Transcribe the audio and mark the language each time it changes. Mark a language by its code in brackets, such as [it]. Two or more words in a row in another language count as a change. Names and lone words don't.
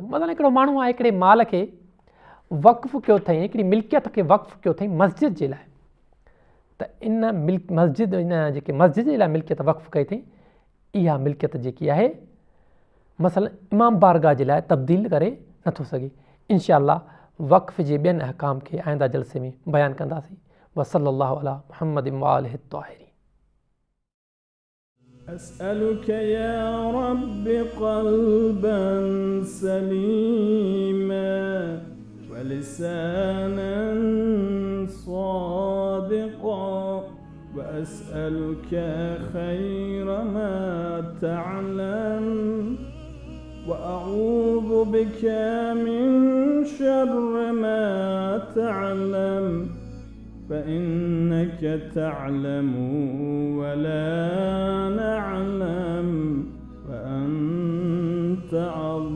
[sd] मतिलबु हिकिड़ो माण्हू आहे हिकिड़े माल खे वक़्फ़ कयो अथई, हिकिड़ी मिल्कियत खे वक़्फ़ कयो अथई मस्जिद जे लाइ, त इन मस्जिद इन जेके मस्जिद जे लाइ मिल्कियत वक़्फ़ कई अथई, इहा मिल्कियत जेकी आहे मसलन इमाम बारगाह जे लाइ तब्दील करे नथो सघे। [ar] إن شاء الله [sd] वक़्फ़ जे ॿियनि अहकाम खे आइंदा जलसे में बयानु कंदासीं। [ar] وصلى الله على محمد وآله طاهرين. أسألك يا رب قلبا سليما ولسانا صادقا، وأسألك خير ما تعلم، وأعوذ بك من شر ما تعلم، فإنك تعلم ولا نعلم، وأنت